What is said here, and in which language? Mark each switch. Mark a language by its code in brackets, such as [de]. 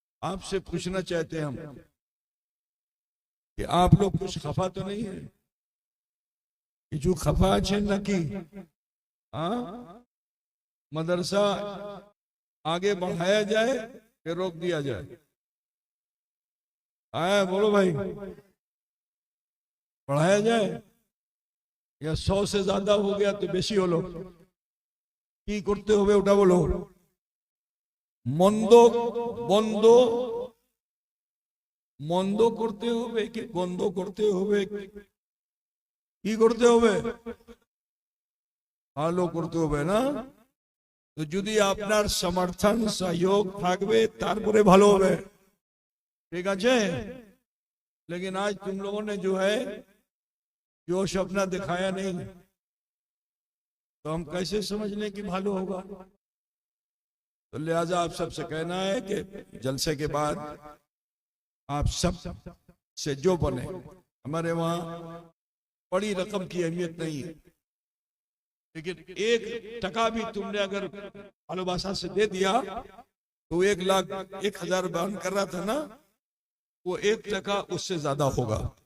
[hi] आपसे पूछना चाहते हैं हम कि आप लोग कुछ खफा तो नहीं है कि जो खफा है न की मदरसा आगे बढ़ाया जाए कि रोक दिया जाए? आया बोलो भाई, बढ़ाया जाए या 100 से ज्यादा हो गया तो बेशी [bn] হলো কি করতে হবে ওটা বলো। মন্দ বন্ধ মন্দ করতে হবে কি বন্ধ করতে হবে, কি করতে হবে? ভালো করতে হবে না? তো যদি আপনার সমর্থন সহयोग থাকবে তারপরে ভালো হবে। [hi] ठीक है, लेकिन आज तुम लोगों ने जो है जोश अपना दिखाया नहीं तो हम कैसे समझ लें कि भालो होगा। तो लिहाजा आप सबसे कहना है कि जलसे के बाद आप सब से जो बने, हमारे वहां बड़ी रकम की अहमियत नहीं है, लेकिन 1 टका भी तुमने अगर भालोबासा से दे दिया तो 1,01,000 बयान कर रहा था ना, वो 1 टका उससे ज्यादा होगा।